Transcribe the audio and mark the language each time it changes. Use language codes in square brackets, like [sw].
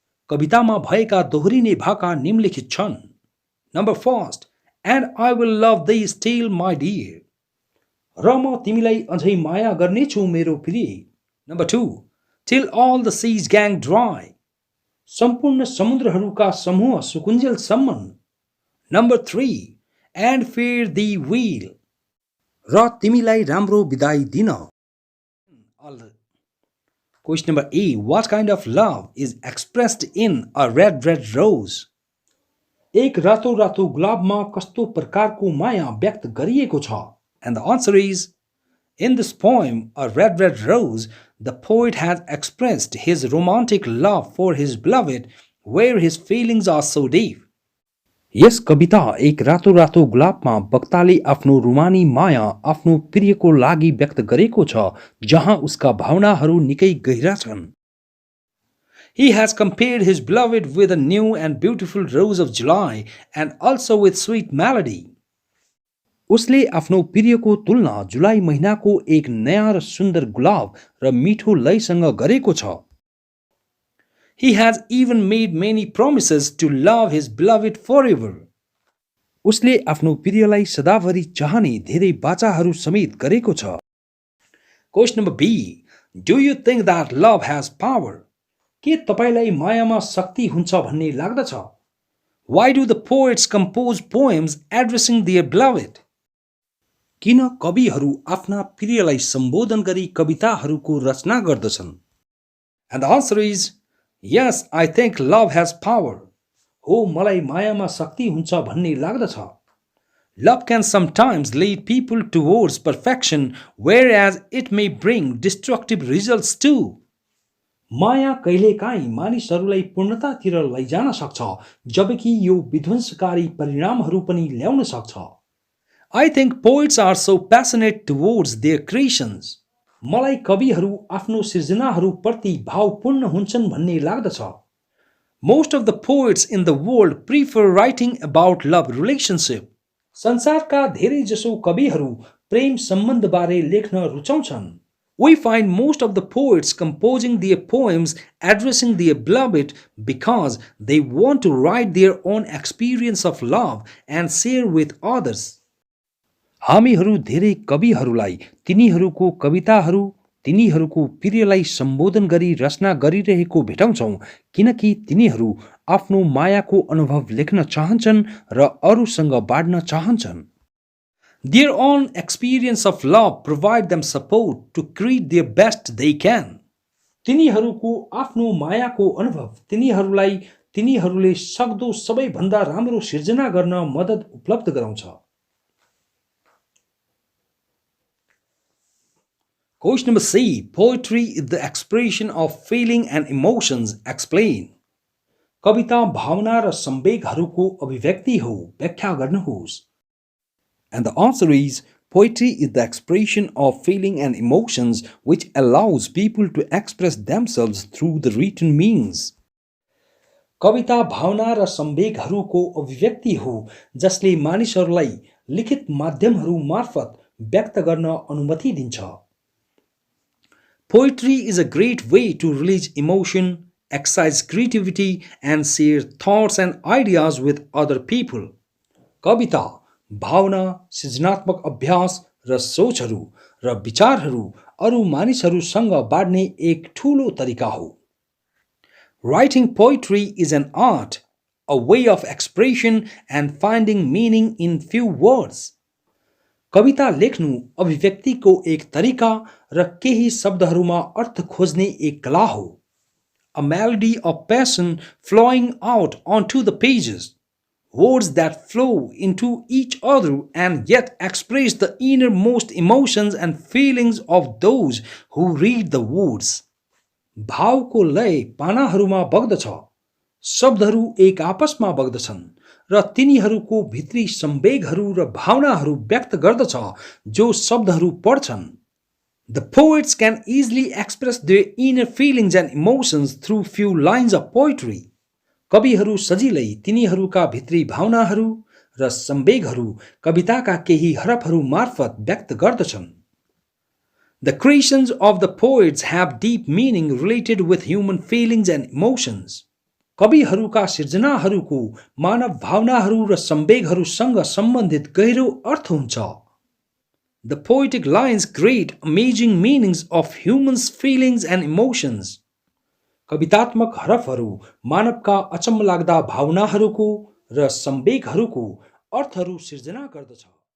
[ne] कवितामा भएका दोहोरिने भाका निम्नलिखित छन्। [en] Number first, and I will love thee still, my dear. [ne] र म तिमीलाई अझै माया गर्नेछु मेरो प्रिय। [en] Number two, till all the seas gang dry. [ne] सम्पूर्ण समुद्रहरूका समूह सुकुञ्जेलसम्म। [en] Number three, and fear thee will. [ne] र तिमीलाई राम्रो बिदाई दिन। [en] Question number A. What kind of love is expressed in a red rose? [ne] एक रातो रातो गुलाबमा कस्तो प्रकारको माया व्यक्त गरिएको छ? [en] And the answer is, in this poem, A Red Rose, the poet has expressed his romantic love for his beloved, where his feelings are so deep. [ne] यस कविता एक रातो रातो गुलाबमा वक्ताले आफ्नो रुमानी माया आफ्नो प्रियको लागि व्यक्त गरेको छ, जहाँ उसका भावनाहरू निकै गहिरा छन्। [en] He has compared his beloved with a new and beautiful rose of July and also with sweet melody. [ne] उसले आफ्नो प्रियको तुलना जुलाई महिनाको एक नयाँ र सुन्दर गुलाब र मिठो लयसँग गरेको छ। [en] He has even made many promises to love his beloved forever. [ne] उसले आफ्नो प्रियलाई सदाभरि चाहने धेरै बाचाहरू समेत गरेको छ। [en] Question number B. Do you think that love has power? [ne] के तपाईलाई मायामा शक्ति हुन्छ भन्ने लाग्दछ? [en] Why do the poets compose poems addressing their beloved? [ne] किन कविहरू आफ्ना प्रियलाई सम्बोधन गरी कविताहरूको रचना गर्दछन्? [en] And the answer is, yes, I think love has power. [ne] हो, मलाई मायामा शक्ति हुन्छ भन्ने लाग्दछ। [en] Love can sometimes lead people towards perfection, whereas it may bring destructive results too. [ne] माया कहिलेकाहीँ मानिसहरूलाई पूर्णतातिर लैजान सक्छ, जबकि यो विध्वंसकारी परिणामहरू पनि ल्याउन सक्छ। [en] I think poets are so passionate towards their creations. [ne] मलाई कविहरू आफ्नो सृजनाहरूप्रति भावपूर्ण हुन्छन् भन्ने लाग्दछ। [en] Most of the poets in the world prefer writing about love relationship. [ne] संसारका धेरैजसो कविहरू प्रेम सम्बन्धबारे लेख्न रुचाउँछन्। [en] We find most of the poets composing their poems addressing their beloved because they want to write their own experience of love and share with others. [ne] हामीहरू धेरै कविहरूलाई तिनीहरूको कविताहरू तिनीहरूको प्रियलाई सम्बोधन गरी रचना गरिरहेको भेटाउँछौँ, किनकि तिनीहरू आफ्नो मायाको अनुभव लेख्न चाहन्छन् र अरूसँग बाँड्न चाहन्छन्। [en] Their own experience of love provide them support to create their best they can. [ne] तिनीहरूको आफ्नो मायाको अनुभव तिनीहरूलाई तिनीहरूले सक्दो सबैभन्दा राम्रो सिर्जना गर्न मद्दत उपलब्ध गराउँछ। [en] Question number C. Poetry is the expression of feeling and emotions. Explain. [ne] कविता भावना र संवेगहरूको अभिव्यक्ति हो, व्याख्या गर्नुहोस्। [en] And the answer is poetry is the expression of feeling and emotions which allows people to express themselves through the written means. [ne] कविता भावना र संवेगहरूको अभिव्यक्ति हो जसले मानिसहरूलाई लिखित माध्यमहरू मार्फत व्यक्त गर्न अनुमति दिन्छ। [en] Poetry is a great way to release emotion, exercise creativity, and share thoughts and ideas with other people. [ne] कविता भावना, सृजनात्मक अभ्यास र सोचहरू र विचारहरू अरू मानिसहरूसँग बाँड्ने एक ठूलो तरिका हो। [en] Writing poetry is an art, a way of expression and finding meaning in few words. [ne] कविता लेख्नु अभिव्यक्तिको एक तरिका र केही शब्दहरूमा अर्थ खोज्ने एक कला हो। [en] A melody of passion flowing out onto the pages. Words that flow into each other and yet express the innermost emotions and feelings of those who read the words. [ne] भावको लय पानाहरूमा बग्दछ, शब्दहरू एक आपसमा बग्दछन् र तिनीहरूको भित्री संवेगहरू र भावनाहरू व्यक्त गर्दछ जो शब्दहरू पढ्छन्। [en] The poets can easily express their inner feelings and emotions through few lines of poetry. [ne] कविहरू सजिलै तिनीहरूका भित्री भावनाहरू र संवेगहरू कविताका केही हरफहरू मार्फत व्यक्त गर्दछन्। [en] The creations of the poets have deep meaning related with human feelings and emotions. [ne] कविहरूका सिर्जनाहरूको मानव भावनाहरू र संवेगहरूसँग सम्बन्धित गहिरो अर्थ हुन्छ। [en] The poetic lines create amazing meanings of humans' feelings and emotions. [ne] कवितात्मक हरफहरू मानवका अचम्मलाग्दा भावनाहरूको र संवेगहरूको अर्थहरू सिर्जना गर्दछ।